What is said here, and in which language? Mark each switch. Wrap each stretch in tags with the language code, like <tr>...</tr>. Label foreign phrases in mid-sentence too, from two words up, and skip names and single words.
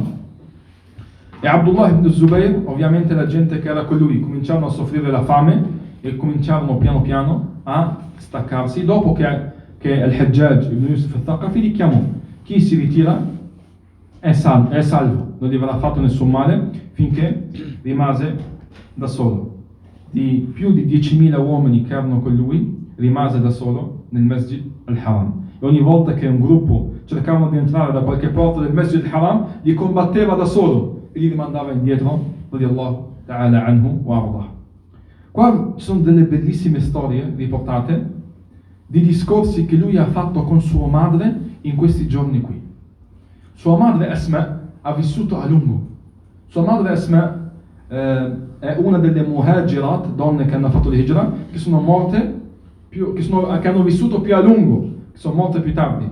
<it>E Abdullah ibn Zubayr, ovviamente la gente che era con lui, cominciarono a soffrire la fame e cominciarono piano piano a staccarsi. Dopo che al-Hajjaj ibn Yusuf al-Thaqafi li chiamò: chi si ritira è salvo, non gli verrà fatto nessun male, finché rimase da solo. Di più di 10.000 uomini che erano con lui, rimase da solo nel Masjid al-Haram. E ogni volta che un gruppo cercavano di entrare da qualche porta del Masjid al-Haram, li combatteva da solo e li rimandava indietro,</it> <ar>رضي الله تعالى عنه وأرضاه.</ar> <it>Qua ci sono delle bellissime storie riportate di discorsi che lui ha fatto con sua madre in questi giorni qui. Sua madre Asma ha vissuto a lungo. Sua madre Asma è una delle muhajirat, donne che hanno fatto l'hijra, che sono morte che hanno vissuto più a lungo, che sono morte più tardi.</it>